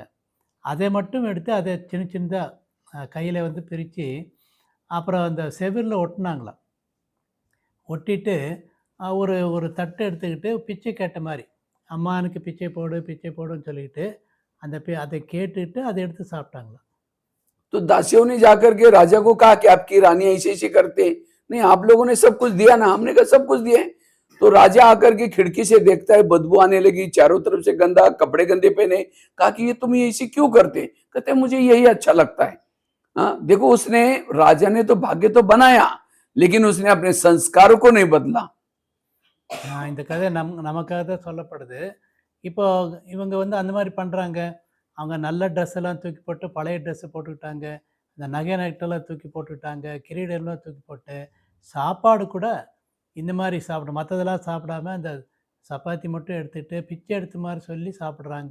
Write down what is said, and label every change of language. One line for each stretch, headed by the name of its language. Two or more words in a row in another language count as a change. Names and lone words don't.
Tamil: அதை மட்டும் எடுத்து அதை சின்ன சின்னதாக கையில் வந்து பிரித்து அப்புறம் அந்த செவுரில் ஒட்டினாங்களாம். ஒட்டிட்டு ஒரு ஒரு தட்டை எடுத்துக்கிட்டு பிச்சை கேட்ட மாதிரி, அம்மா எனக்கு பிச்சை போடு பிச்சை போடுன்னு சொல்லிக்கிட்டு அந்த அதை கேட்டுட்டு அதை எடுத்து சாப்பிட்டாங்களாம்.
Hindi: तो दासियों ने जाकर के राजा को कहा कि आपकी रानी ऐसे ऐसे करते, नहीं आप लोगों ने सब कुछ दिया ना, हमने कहा सब कुछ दिए। तो राजा आकर के खिड़की से देखता है, बदबू आने लगी, चारों तरफ से गंदा, कपड़े गंदे पहने। कहा कि ये तुम ये ऐसे क्यों करते, कहते मुझे यही अच्छा लगता है। हाँ देखो, उसने राजा ने तो भाग्य तो बनाया, लेकिन उसने अपने संस्कारों को नहीं बदला।
Tamil: இந்த கதை நமக்காக தான் சொல்லப்படுது. இப்போ இவங்க வந்து அந்த மாதிரி பண்ணுறாங்க. அவங்க நல்ல ட்ரெஸ் எல்லாம் தூக்கி போட்டு பழைய ட்ரெஸ்ஸை போட்டுக்கிட்டாங்க, இந்த நகை நட்டெல்லாம் தூக்கி போட்டுக்கிட்டாங்க, கிரீடெல்லாம் தூக்கி போட்டு சாப்பாடு கூட இந்த மாதிரி சாப்பிடும், மற்றதெல்லாம் சாப்பிடாம அந்த சப்பாத்தி மட்டும் எடுத்துகிட்டு பிச்சை எடுத்த மாதிரி சொல்லி சாப்பிட்றாங்க.